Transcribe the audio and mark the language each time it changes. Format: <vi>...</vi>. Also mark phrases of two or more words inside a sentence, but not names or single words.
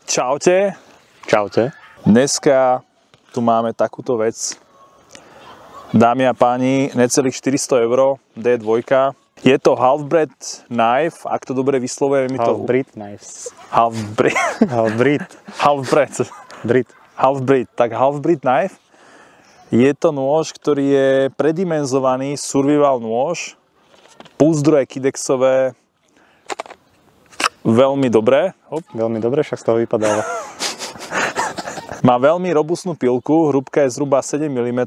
<sk>Čaute. Čaute. Dneska tu máme takúto vec. Dámy a páni, necelých 400 €, D2. Je to Half-Breed Knife, ak to dobre vyslovujem. Half-Breed Knives. Half-Breed. Half-Breed. Half-Breed. Half-Breed. Tak Half-Breed Knife. Je to nôž, ktorý je predimenzovaný survival nôž. Púzdroje kidexové. Veľmi dobré. Veľmi dobre, však z toho vypadáva. Má veľmi robustnú pilku, hrúbka je zhruba 7 mm.</sk>